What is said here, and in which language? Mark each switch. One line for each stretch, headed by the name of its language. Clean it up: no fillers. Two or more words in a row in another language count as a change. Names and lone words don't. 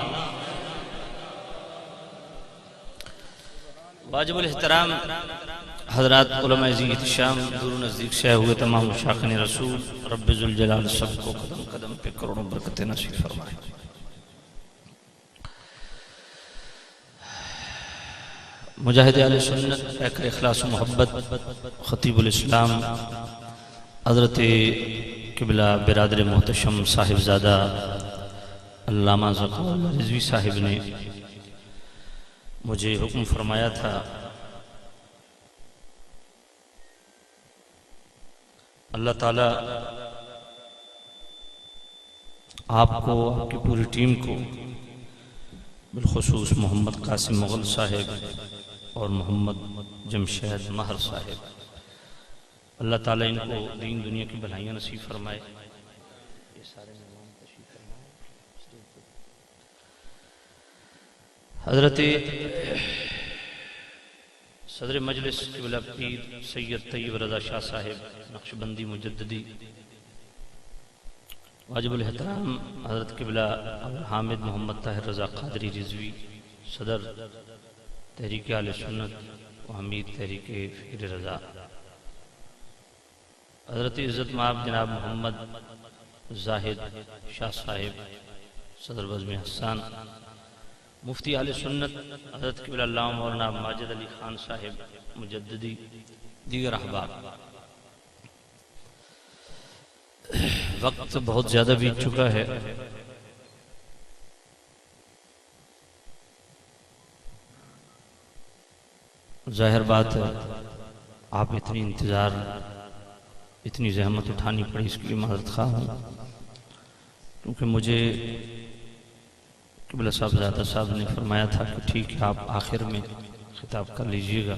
Urdu: واجب الاحترام حضرات علمائے احتشام دور نزدیک سے ہوئے تمام مشتاقانِ رسول، ربِ ذو الجلال سب کو قدم قدم پہ کروڑوں برکتیں نصیب فرمائے. مجاہدِ اہلِ سنت پیکرِ اخلاص و محبت خطیب الاسلام حضرت قبلہ برادر محتشم صاحبزادہ علامہ ظفر اللہ رضوی صاحب نے مجھے حکم فرمایا تھا، اللہ تعالیٰ آپ کو، آپ کی پوری ٹیم کو، بالخصوص محمد قاسم مغل صاحب اور محمد جمشید مہر صاحب، اللہ تعالیٰ ان کو دین دنیا کی بھلائیاں نصیب فرمائے. یہ سارے مہمان تشریف فرمائے. حضرت صدرِ مجلس قبلہ پیر سید طیب رضا شاہ صاحب نقشبندی مجددی، واجب الاحترام حضرت قبلہ حامد محمد طاہر رضا قادری رضوی صدر تحریکِ اہلِ سنت و حمید تحریکِ فکرِ رضا, حضرت عزت مآب جناب محمد زاہد شاہ صاحب صدر بزمِ حسن، مفتیِ اہلِ سنت حضرت قبلہ علامہ مولانا ماجد علی خان صاحب مجددی, دیگر احباب. وقت بہت زیادہ بیت چکا ہے، ظاہر بات ہے آپ اتنی انتظار، اتنی زحمت اٹھانی پڑی، اس کے لیے معذرت خواہ ہوں، کیونکہ مجھے قبلہ صاحبزادہ صاحب نے فرمایا تھا کہ ٹھیک ہے آپ آخر میں خطاب کر لیجیے گا.